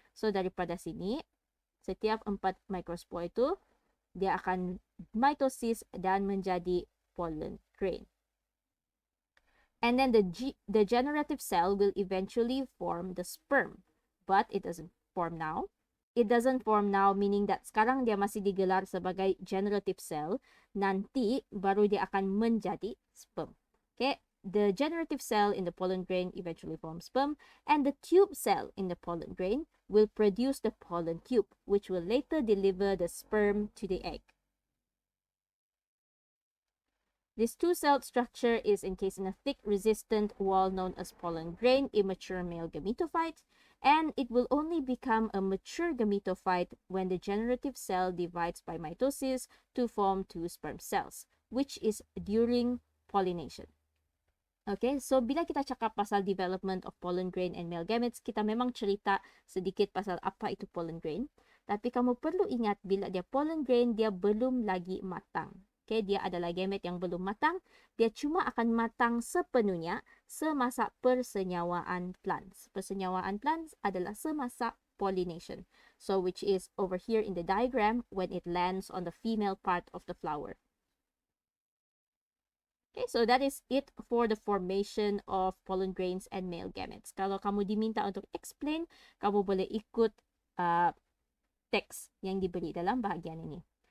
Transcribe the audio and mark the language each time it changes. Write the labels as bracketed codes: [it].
[ms] So daripada sini, setiap 4 microspore itu, dia akan mitosis dan menjadi pollen grain. [en] And then the generative cell will eventually form the sperm, but it doesn't form now. It doesn't form now, meaning that [ms] sekarang dia masih digelar sebagai [en] generative cell. [ms] Nanti baru dia akan menjadi sperm. [en] Okay, the generative cell in the pollen grain eventually forms sperm, and the tube cell in the pollen grain will produce the pollen tube, which will later deliver the sperm to the egg. This two-celled structure is encased in a thick resistant wall known as pollen grain, immature male gametophyte, and it will only become a mature gametophyte when the generative cell divides by mitosis to form 2 sperm cells, which is during pollination. [ms] Okay, so bila kita cakap pasal [en] development of pollen grain and male gametes, [ms] kita memang cerita sedikit pasal apa itu pollen grain. Tapi kamu perlu ingat bila dia pollen grain, dia belum lagi matang. Okay, dia adalah gamete yang belum matang. Dia cuma akan matang sepenuhnya semasa persenyawaan plants. Persenyawaan plants adalah semasa pollination. [en] So which is over here in the diagram when it lands on the female part of the flower. Okay, so that is it for the formation of pollen grains and male gametes. [ms] Kalau kamu diminta untuk explain, kamu boleh ikut teks yang diberi dalam bahagian ini.